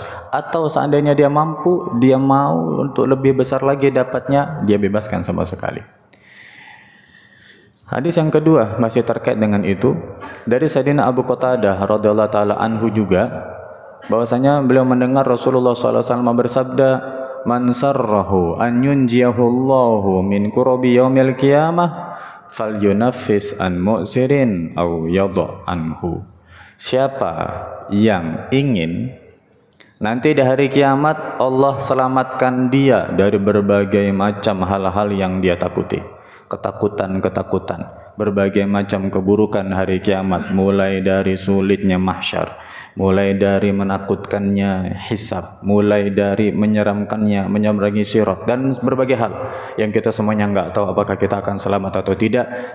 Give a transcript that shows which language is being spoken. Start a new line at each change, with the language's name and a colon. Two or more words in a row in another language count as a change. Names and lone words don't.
Indonesian: Atau seandainya dia mampu, dia mau untuk lebih besar lagi dapatnya, dia bebaskan sama sekali. Hadis yang kedua masih terkait dengan itu, dari Sayyidina Abu Qatadah
Arabic: رضي الله تعالى عنه
Indonesian: juga, bahwasanya beliau mendengar Rasulullah SAW bersabda,
Arabic: "من سره أن ينجيه الله من كرب يوم القيامة فلينفس عن معسر أو يضع عنه."
Indonesian: Siapa yang ingin nanti di hari kiamat Allah selamatkan dia dari berbagai macam hal-hal yang dia takuti, ketakutan-ketakutan, berbagai macam keburukan hari kiamat, mulai dari sulitnya mahsyar, mulai dari menakutkannya hisab, mulai dari menyeramkannya menyeberangi sirat, dan berbagai hal yang kita semuanya nggak tahu apakah kita akan selamat atau tidak.